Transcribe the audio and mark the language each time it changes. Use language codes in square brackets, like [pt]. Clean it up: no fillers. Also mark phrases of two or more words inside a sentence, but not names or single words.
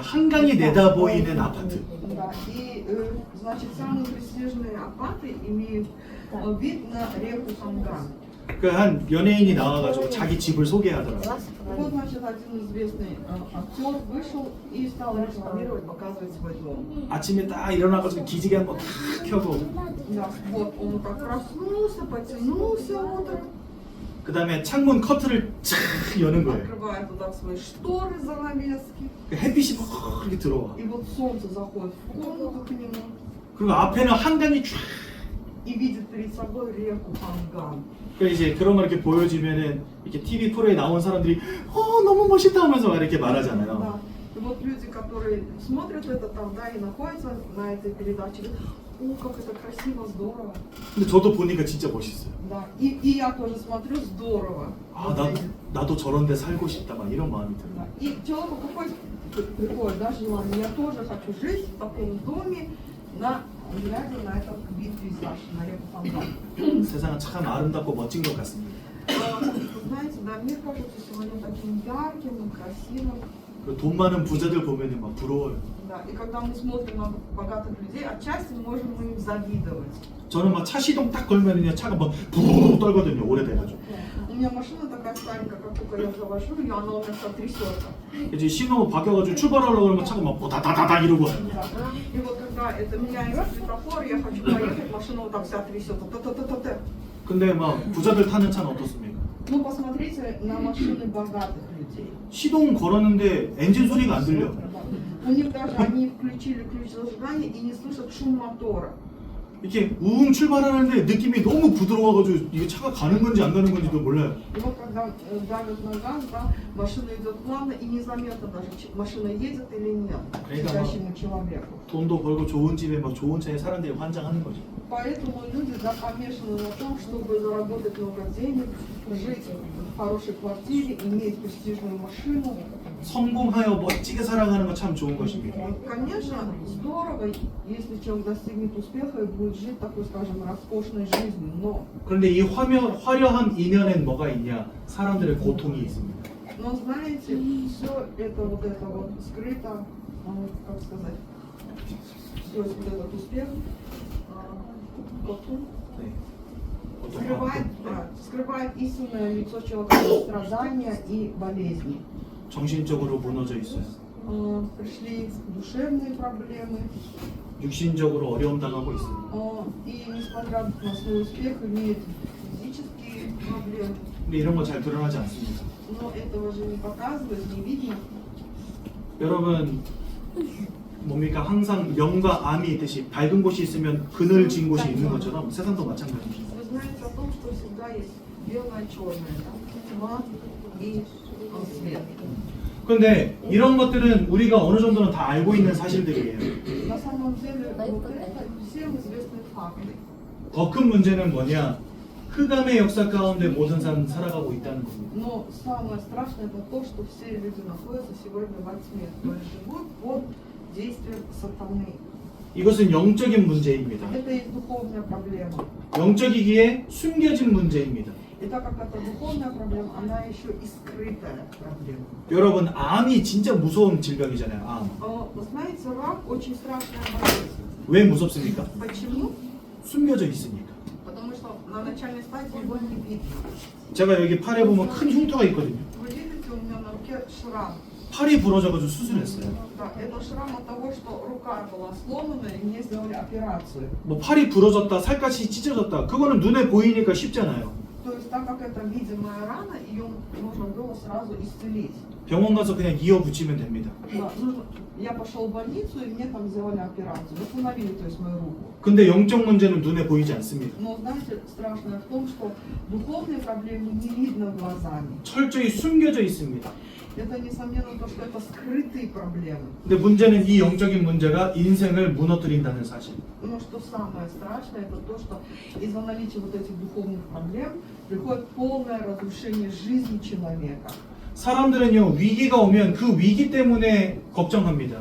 [ko] 한강이 내다 보이는 아파트. [ru] Да, и, значит, самые престижные апаты имеют вид на реку Ханган. [ko] 그 한 연예인이 나와가지고 자기 집을 소개하더라고요. [ru] Вот, значит, один известный актер вышел и стал рекламировать, показывать свой дом. [ko] 아침에 딱 일어나가지고 기지개 한번 탁 켜고 [ru] Да, вот он как проснулся, потянулся утром, [ko] 그 다음에 창문 커튼을 쫙 여는 거예요. [ru] открывает туда свои шторы, занавески, [ko] 그 햇빛이 막 이렇게 들어와. [ru] и вот солнце заходит в комнату к нему [ko] 그리고 앞에는 한강이 쫙. [ru] и видит перед собой реку Ханган. [ko] 그 이제 그런 거 이렇게 보여주면은 이렇게 TV 프로에 나온 사람들이 너무 멋있다 하면서 막 이렇게 말하잖아요. [ru] Да. И вот люди, которые смотрят это там, да, и находятся на этой передаче, говорят, о, как это красиво, здорово. [ko] 근데 저도 보니까 진짜 멋있어요. [ru] Да. И я тоже смотрю, здорово. [ko] 아, 나도 저런 데 살고 싶다 막 이런 마음이 들어요. [ru] Да. И человеку какой приходит, да, желание, я тоже хочу жить в таком доме, глядя на этот вид пейзаж, на реку Ханган. [ko] 세상은 참 아름답고 멋진 것 같습니다. [ru] Знаете, да, мир кажется сегодня таким ярким, красивым. [ko] 돈 많은 부자들 보면 막 부러워요. [ru] Да, и когда мы смотрим на богатых людей, отчасти можем мы им завидовать. [ko] 저는 막 차 시동 딱 걸면은요 차가 막 부르르 떨거든요. 오래돼가지고. [ru] У меня машина такая старенькая, как только я завожу ее, она у меня вся трясется. [ko] 이제 신호 바뀌어가지고 출발하려고 그러면 차가 막 다다다다 이러고. [ru] Да. И вот когда это меняется светофор, я хочу поехать, машина вот так вся трясется. Та-та-та-та-та. [ko] 근데 막 부자들 타는 차는 어떻습니까? [ru] Ну, посмотрите на машины богатых людей. [ko] 시동 걸었는데 엔진 소리가 안 들려. [ru] У них даже они включили ключ зажигания и не слышат шум мотора. [ko] 이렇게 우웅 출발하는데 느낌이 너무 부드러워가지고 이게 차가 가는 건지 안 가는 건지도 몰라요. [ru] И вот когда давят на газ, да, машина идет плавно и незаметно даже, машина едет или нет сидящему человеку. [ko] 돈도 벌고 좋은 집에 막 좋은 차에 사람들이 환장하는 거죠. [ru] Поэтому люди, да, помешаны на том, чтобы заработать много денег, жить в хорошей квартире, иметь престижную машину. [ko] 성공하여 멋지게 살아가는 건 참 좋은 것입니다. [ru] Конечно, здорово, если человек достигнет успеха и будет жить такой, скажем, роскошной жизнью, но [ko] 그런데 이 화려한 이면엔 뭐가 있냐? 사람들의 고통이 있습니다. [ru] Но знаете, все это вот скрыто, как сказать, все вот этот успех, [ko] 네. [ru] скрывает истинное лицо человека, страдания и болезни. [ko] 정신적으로 무너져 있어요. [ru] Пришли душевные проблемы, [ko] 육신적으로 어려움 당하고 있어요. [ru] и несмотря на свой успех имеют физические проблемы. [ko] 근데 이런 거 잘 드러나지 않습니다. [ru] Но этого же не показывает, не видно. [ko] 여러분 뭡니까? 항상 명과 암이 있듯이 밝은 곳이 있으면 그늘진 곳이 있는 것처럼 세상도 마찬가지입니다. [ru] Вы знаете о том, что всегда есть белое и черное, да? Тьма и свет. [ko] 그런데 이런 것들은 우리가 어느 정도는 다 알고 있는 사실들이에요. [ru] На самом деле, вот это всем известные факты. [ko] 더 큰 문제는 뭐냐? 흑암의 역사 가운데 모든 사람 살아가고 있다는 겁니다. [ru] Но самое страшное это то, что все люди находятся сегодня во тьме, то есть живут под действием сатаны. [ko] 이것은 영적인 문제입니다. [ru] Это есть духовная проблема. [ko] 영적이기에 숨겨진 문제입니다. [ru] И так как это духовная проблема, она еще и скрытая проблема. [ko] 여러분 암이 진짜 무서운 질병이잖아요. 암. [ru] Вы знаете, рак очень страшная болезнь. [ko] 왜 무섭습니까? [ru] Почему? [ko] 숨겨져 있으니까. [ru] Потому что на начальной стадии его не видно. [ko] 제가 여기 팔에 보면 큰 흉터가 있거든요. [ru] Вы видите, у меня на руке шрам. [ko] 팔이 부러져가지고 수술했어요. [ru] Да, это шрам от того, что рука была сломана и мне сделали операцию. [ko] 뭐 팔이 부러졌다, 살갗이 찢어졌다. 그거는 눈에 보이니까 쉽잖아요. [ru] То есть, так как это видимая рана, ее нужно было сразу исцелить. [ko] 병원 가서 그냥 이어 붙이면 됩니다. [ru] Да, я пошел в больницу, и мне там сделали операцию. Восстановили, то есть, мою руку. [ko] 근데 영적 문제는 눈에 보이지 않습니다. [ru] Но, знаете, страшное в том, что духовные проблемы не видно глазами. [ko] 철저히 숨겨져 있습니다. [ru] Это, несомненно, то, что это скрытые проблемы. [ko] 근데 문제는 이 영적인 문제가 인생을 무너뜨린다는 사실. [ru] Но что самое страшное, это то, что из-за наличия вот этих духовных проблем приходит полное разрушение жизни человека. [ko] 사람들은요 위기가 오면 그 위기 때문에 걱정합니다.